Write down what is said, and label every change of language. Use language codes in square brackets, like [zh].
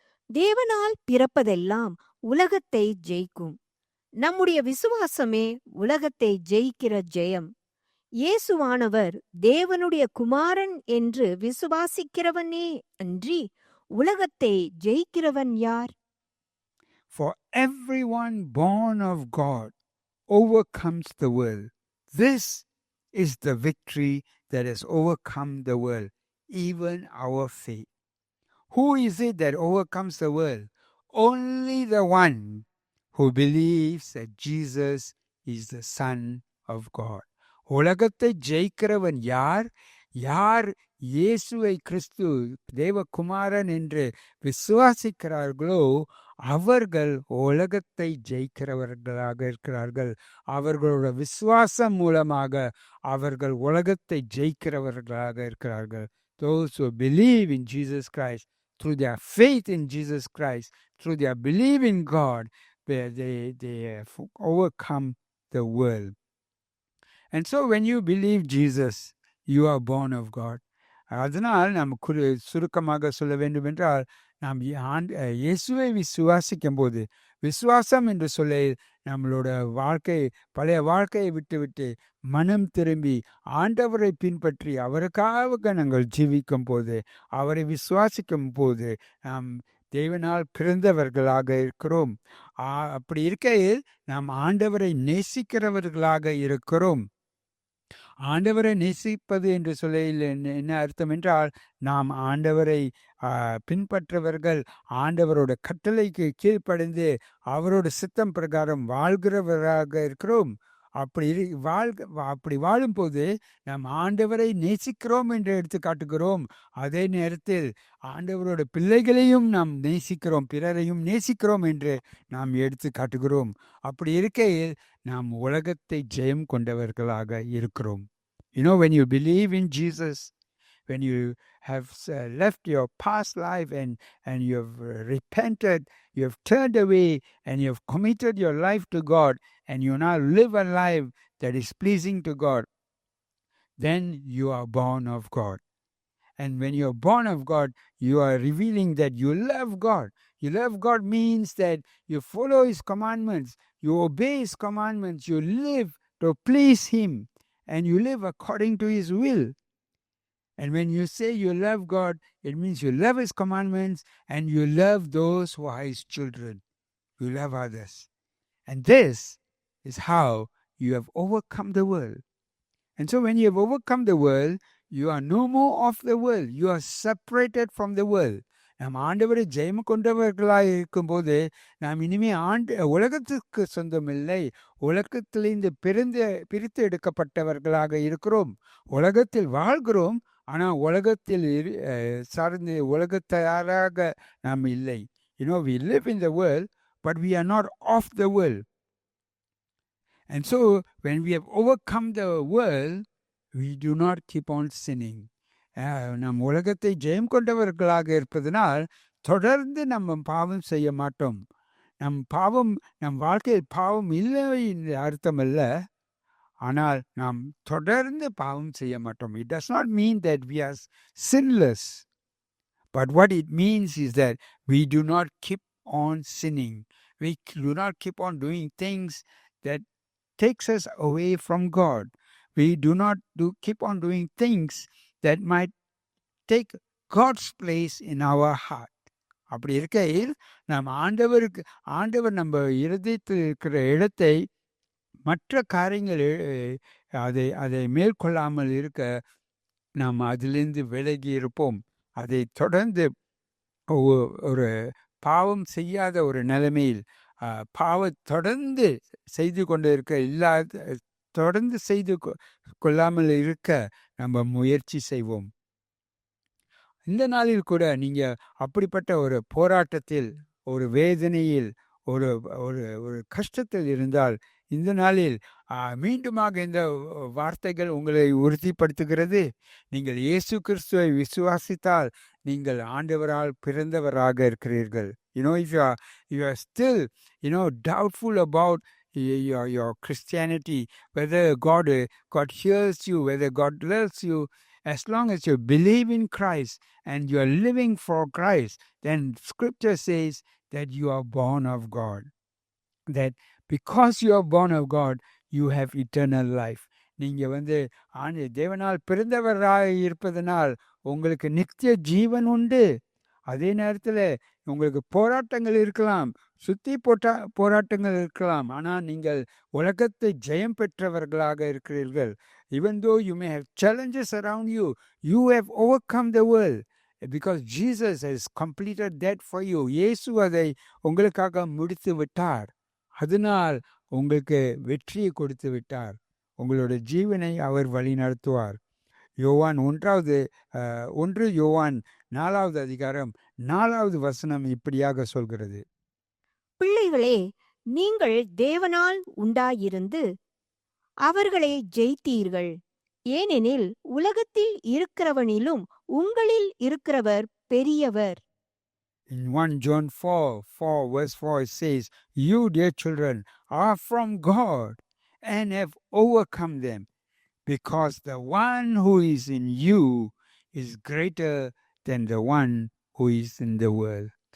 [ta] தேவனால் பிறப்பதெல்லாம் உலகத்தை ஜெயிக்கும். நம்முடைய விசுவாசமே உலகத்தை ஜெயிக்கிற ஜெயம். இயேசுவானவர் தேவனுடைய குமாரன் என்று விசுவாசிக்கிறவனே அன்றி உலகத்தை ஜெயிக்கிறவன் யார்? [en] For everyone born of God overcomes the world. This is the victory that has overcome the world, even our faith. Who is it that overcomes the world? Only the one who believes that Jesus is the Son of God. [ta] உலகத்தை ஜெயிக்கிறவன் யார்? யார் இயேசுவை கிறிஸ்து தேவகுமாரன் என்று விசுவாசிக்கிறார்களோ அவர்கள் உலகத்தை ஜெயிக்கிறவர்களாக இருக்கிறார்கள். அவர்களோட விசுவாசம் மூலமாக அவர்கள் உலகத்தை ஜெயிக்கிறவர்களாக இருக்கிறார்கள். [en] Those who believe in Jesus Christ, through their faith in Jesus Christ, through their belief in God, they have overcome the world. And so when you believe Jesus, you are born of God. [ta] அதனால் நாம் சுருக்கமாக சொல்ல வேண்டும் என்றால், நாம் இயேசுவை விசுவாசிக்கும் போது, விசுவாசம் என்று சொல்ல நம்மளோட வாழ்க்கை, பழைய வாழ்க்கையை விட்டுவிட்டு மனம் திரும்பி ஆண்டவரை பின்பற்றி அவருக்காக நாங்கள் ஜீவிக்கும் போது, அவரை விசுவாசிக்கும் போது நாம் தேவனால் பிறந்தவர்களாக இருக்கிறோம். அப்படி இருக்கையில் நாம் ஆண்டவரை நேசிக்கிறவர்களாக இருக்கிறோம். ஆண்டவரை நேசிப்பது என்று சொல்ல என்ன அர்த்தம் என்றால், நாம் ஆண்டவரை பின்பற்றவர்கள், ஆண்டவரோட கட்டளைக்கு கீழ்ப்படைந்து அவரோட சித்தம் பிரகாரம் வாழ்கிறவராக இருக்கிறோம். அப்படி வாழும்போது நாம் ஆண்டவரை நேசிக்கிறோம் என்று எடுத்து காட்டுகிறோம். அதே நேரத்தில் ஆண்டவரோட பிள்ளைகளையும் நாம் நேசிக்கிறோம், பிறரையும் நேசிக்கிறோம் என்று நாம் எடுத்து காட்டுகிறோம். அப்படி இருக்கையில் நாம் உலகத்தை ஜெயம் கொண்டவர்களாக இருக்கிறோம். [en] You know, when you believe in Jesus, when you have left your past life and you have repented, you have turned away and you have committed your life to God, and you now live a life that is pleasing to God, then you are born of God. And when you are born of God, you are revealing that you love God. You love God means that you follow His commandments, you obey His commandments, you live to please Him, and you live according to His will. And when you say you love God, it means you love His commandments and you love those who are His children. You love others. And this is how you have overcome the world. And so when you have overcome the world, you are no more of the world. You are separated from the world. [ta] நாம் ஆண்டவரை ஜெயம் கொண்டவர்களாக இருக்கும்போது நாம் இனிமே உலகத்துக்கு சொந்தமில்லை, உலகத்திலிருந்து பிரித்து எடுக்கப்பட்டவர்களாக இருக்கிறோம். உலகத்தில் வாழ்கிறோம், ஆனால் உலகத்தில் சார்ந்து உலகத்தாராக நாம் இல்லை. [en] You know, we live in the world, but we are not of the world. And so, when we have overcome the world, we do not keep on sinning. [ta] நம் உலகத்தை ஜெயம் கொண்டவர்களாக இருப்பதனால் தொடர்ந்து நம்ம பாவம் செய்ய மாட்டோம். நம் வாழ்க்கையில் பாவம் இல்லை என்று அர்த்தம் அல்ல, ஆனால் நாம் தொடர்ந்து பாவம் செய்ய மாட்டோம். [en] It does not mean that we are sinless, but what it means is that we do not keep on sinning. We do not keep on doing things that takes us away from God. We do not keep on doing things that might take God's place in our heart. [ta] அப்படி இருக்கையில் நாம் ஆண்டவர் நம்ம இருதயத்தில் இருக்கிற இடத்தை மற்ற காரியங்கள் அதை மேற்கொள்ளாமல் இருக்க நாம் அதிலிருந்து விலகி இருப்போம். அதை தொடர்ந்து ஒரு பாவம் செய்யாத ஒரு நிலைமையில் தொடர்ந்து செய்து கொண்டு இருக்க தொடர்ந்து செய்து கொள்ளாமல் இருக்க நம்ம முயற்சி செய்வோம். இந்த நாளில் கூட நீங்க அப்படிப்பட்ட ஒரு போராட்டத்தில், ஒரு வேதனையில், ஒரு ஒரு ஒரு கஷ்டத்தில் இருந்தால், இந்த நாளில் மீண்டுமாக இந்த வார்த்தைகள் உங்களை உறுதிப்படுத்துகிறது. நீங்கள் இயேசு கிறிஸ்துவை விசுவாசித்தால் நீங்கள் ஆண்டவரால் பிறந்தவராக இருக்கிறீர்கள். [en] If you are still doubtful about your Christianity, whether God hears you, whether God loves you, as long as you believe in Christ and you are living for Christ, then Scripture says that you are born of God. That because you are born of God, you have eternal life. [ta] நீங்க தேவனால் பிறந்தவராக இருப்பதனால் உங்களுக்கு நித்திய ஜீவன் உண்டு. அதே நேரத்தில் உங்களுக்கு போராட்டங்கள் இருக்கலாம், சுத்தி போராட்டங்கள் இருக்கலாம், ஆனால் நீங்கள் உலகத்தை ஜெயம் பெற்றவர்களாக இருக்கிறீர்கள். [en] Even though you may have challenges around you, you have overcome the world because Jesus has completed that for you. [ta] இயேசு அதை உங்களுக்காக முடித்து விட்டார். அதனால் உங்களுக்கு வெற்றியை கொடுத்து விட்டார். உங்களோட ஜீவனை அவர் வழி நடத்துவார். யோவான் 1 யோவான் 4வது அதிகாரம் 4வது வசனம் இப்படியாக சொல்கிறது: பிள்ளைகளே, நீங்கள் தேவனால் உண்டாயிருந்து அவர்களை ஜெயித்தீர்கள். ஏனெனில் உலகத்தில் இருக்கிறவனிலும் உங்களில் இருக்கிறவர் பெரியவர். [en] In 1 John 4 verse 4 it says, "You, dear children, are from God and have overcome them, because the one who is in you is greater than the one who is in the world."